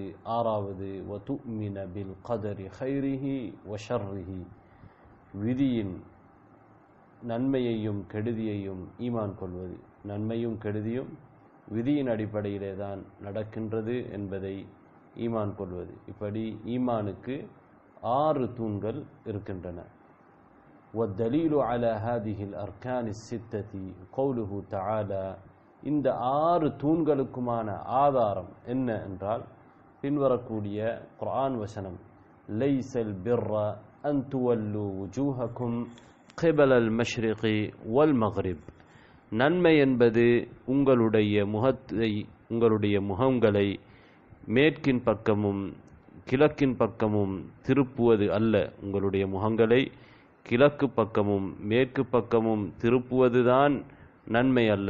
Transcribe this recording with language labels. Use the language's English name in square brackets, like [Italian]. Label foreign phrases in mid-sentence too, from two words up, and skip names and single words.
[Tamil] ஆறாவது [Arabic] وتؤمن بالقدر خيره وشره, [Tamil] விதியின் நன்மையையும் கெடுதியையும் ஈமான் கொள்வது. நன்மையும் கெடுதியும் விதியின் அடிப்படையிலே தான் நடக்கின்றது என்பதை ஈமான் கொள்வது. இப்படி ஈமானுக்கு 6 தூண்கள் இருக்கின்றன. [Arabic] وَالدَّلِيلُ عَلَى هَذِهِ الْأَرْكَانِ السِّتَّةِ قَوْلُهُ تَعَالَى. [Tamil] இந்த 6 தூண்களுக்குமான ஆதாரம் என்ன என்றால், பின்வரக்கூடிய குர்ஆன் வசனம், [Arabic] لَيْسَ الْبِرَّ أَن تُوَلُّوا وُجُوهَكُمْ قِبَلَ الْمَشْرِقِ وَالْمَغْرِبِ. [Tamil] நன்மை என்பது உங்களுடைய முகங்களை மேற்கின் பக்கமும் கிழக்கின் பக்கமும் திருப்புவது அல்ல. உங்களுடைய முகங்களை கிழக்கு பக்கமும் மேற்கு பக்கமும் திருப்புவதுதான் நன்மை அல்ல.